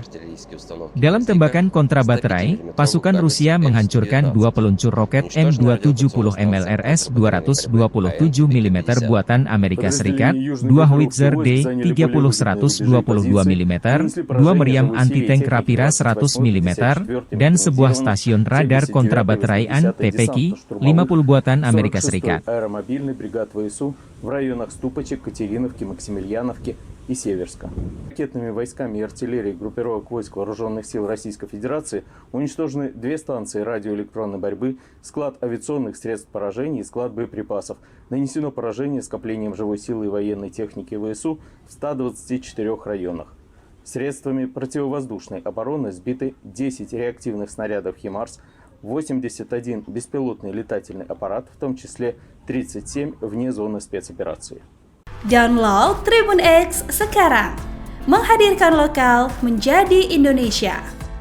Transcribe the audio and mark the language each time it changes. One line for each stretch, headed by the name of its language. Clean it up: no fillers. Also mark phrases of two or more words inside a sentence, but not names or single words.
Indonesian: Dalam tembakan kontrabaterai, pasukan Rusia menghancurkan 2 peluncur roket M270 MLRS 227 mm buatan Amerika Serikat, 2 howitzer D30-122 mm, 2 meriam anti-tank Rapira 100 mm, dan sebuah stasiun radar kontrabaterai TPK 50 buatan Amerika Serikat.
Russian: В районах Ступочек, Катериновки, Максимilianovки и Северска. Ракетными войсками и артиллерией группировок войск Вооруженных сил Российской Федерации уничтожены 2 станции радиоэлектронной борьбы, склад авиационных средств поражения и склад боеприпасов. Нанесено поражение скоплением живой силы и военной техники ВСУ в 124 районах. Средствами противовоздушной обороны сбиты 10 реактивных снарядов «Химарс», 81 беспилотный летательный аппарат, в том числе 37 вне зоны спецоперации.
Indonesian: Download Tribun X sekarang, menghadirkan lokal menjadi Indonesia.